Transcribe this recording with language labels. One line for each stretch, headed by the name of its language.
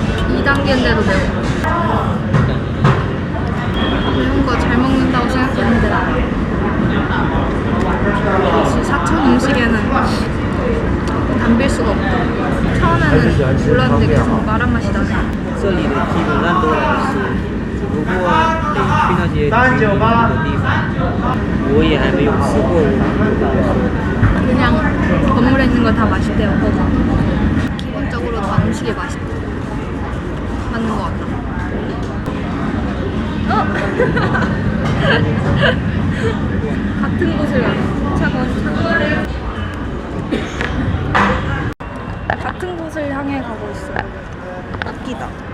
Korean: 2단계인데도 매워. 매운 거 잘 먹는다고 생각했는데 역시 사천 음식에는 담빌 수가 없다. 처음에는 몰랐는데 계속 마란 맛이 나네.
Chinese: 这里的基本上都来吃，只不过得去那些居民的地方，我也还没有吃过，我不敢说。
Korean: 그냥 건물에 있는 거 다 맛있대요. 거가. 기본적으로 다 음식이 맛있대. 맞는 것 같다. 같은 곳을 같은 곳을 향해 가고 있어요. 웃기다.